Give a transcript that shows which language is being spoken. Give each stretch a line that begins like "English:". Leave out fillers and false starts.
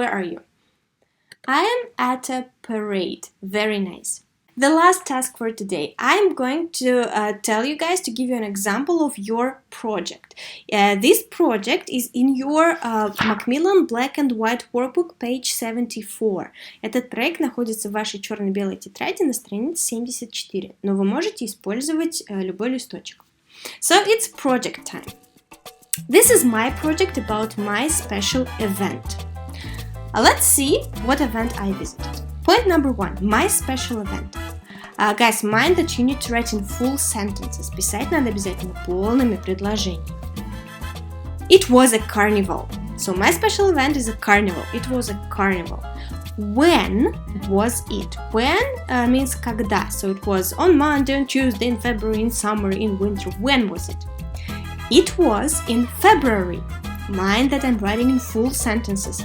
English: Where are you? I am at a parade. Very nice. The last task for today. I'm going to tell you guys to give you an example of your project. This project is in your Macmillan Black and White Workbook, page 74.
Russian: Этот проект находится в вашей черно-белой тетради на странице 74, но вы можете использовать любой листочек.
English: So it's project time. This is my project about my special event. Let's see what event I visited. Point number 1. My special event. Guys, mind that you need to write in full sentences.
Russian: Писать надо обязательно полными предложениями.
English: It was a carnival. So my special event is a carnival. It was a carnival. When was it? When means когда. So it was on Monday, on Tuesday, in February, in summer, in winter. When was it? It was in February. Mind that I'm writing in full sentences.